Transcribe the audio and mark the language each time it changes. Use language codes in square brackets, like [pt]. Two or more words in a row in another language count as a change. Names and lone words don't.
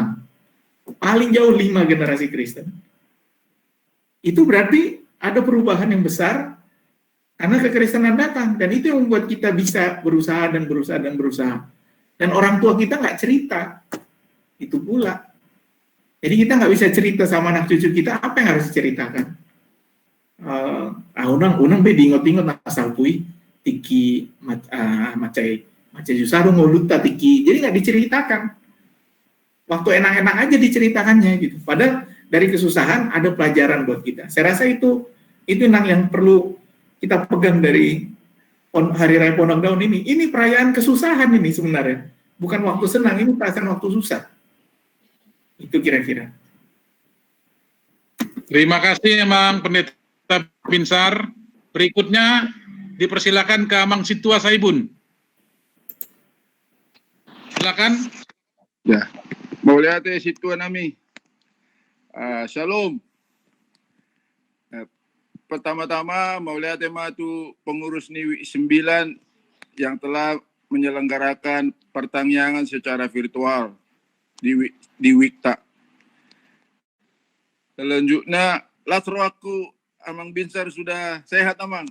[id] Paling jauh 5 generasi Kristen. Itu berarti ada perubahan yang besar, karena kekristenan datang, dan itu yang membuat kita bisa berusaha. Dan orang tua kita nggak cerita, itu pula. Jadi kita nggak bisa cerita sama anak cucu kita, apa yang harus diceritakan? [bbc] Unang be diingot-ingot asal pui, tiki macai Yusaru ngoluta tiki, [id] jadi nggak diceritakan. Waktu enak-enak aja diceritakannya gitu. Padahal dari kesusahan ada pelajaran buat kita. Saya rasa itu yang perlu kita pegang dari Hari Raya Pondok Daun ini. Ini perayaan kesusahan ini sebenarnya, bukan waktu senang. Ini perasaan waktu susah. Itu kira-kira. Terima kasih Mang Pendeta Binsar. Berikutnya dipersilakan ke Mang Situa Saibun. Silakan. Ya, mau lihat Situa nami. Shalom. Pertama-tama mau lihat tu pengurus Niwi 9 yang telah menyelenggarakan pertanyaan secara virtual di Wikta. Selanjutnya, latro aku Amang Binsar sudah sehat Amang.